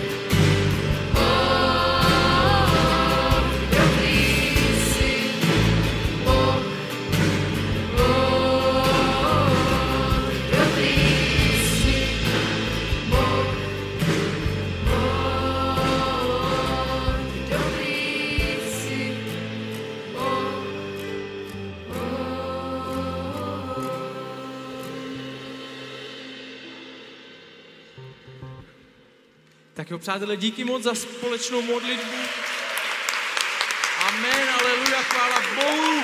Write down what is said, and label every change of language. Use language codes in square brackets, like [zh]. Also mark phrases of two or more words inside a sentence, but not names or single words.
[sk] dobrý si Boh, dobrý si Boh, dobrý si [cs] Tak jo, přátelé, díky moc za společnou modlitbu. Amen, aleluja, chvála Bohu.